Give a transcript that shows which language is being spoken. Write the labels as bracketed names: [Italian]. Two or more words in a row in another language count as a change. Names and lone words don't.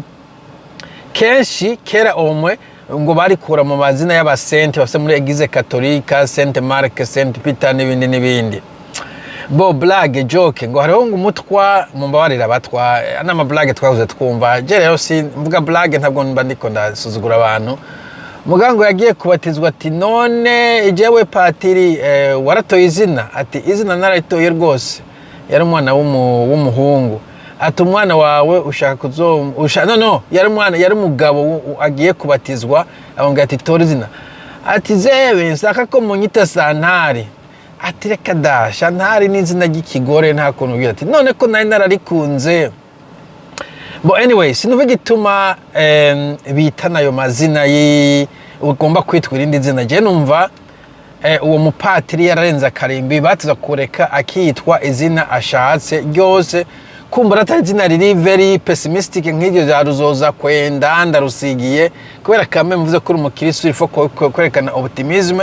[Rundi] Kenshi kera omwe ngo barikura mu mazina y'abasente bafite muri Eglise Katolika, Saint Mark, Saint Peter n'ibindi. Bo blague joke ngo hariho ngo umutwa mumbabarira abatwa n'ama blague twavuze twumva. Je rero si mvuga blague ntabwo mba ndiko ndasuzugura abantu. Mugango yagiye kubatizwa ati none jewe patiri waratoye izina? Ati izina naratoye rwose. Yari umwana w'umuhungu. Ati umwana wawe ushaka yari umugabo agiye kubatizwa abonga ati tora izina. Ati zewe nsaka ko munyita Santari. Ati reka da Santari ni izina ry'ikigore nta kuntu ugira. Ati none ko nari nararikunze. [English] But anyway, [Rundi] sinuve gituma bitana ayo mazina ugomba kwitwa irindi zina. Je numva uwo mupatiri yararenza akarimbi batuza kureka akitwa izina ashatse ryose. Kumbura atari izina riri [English] very pessimistic [Rundi] nk'iryo rya ruzoza kwenda ndarusigiye kubera kame mvuze ko uri umukristo ifo kwerekana optimism.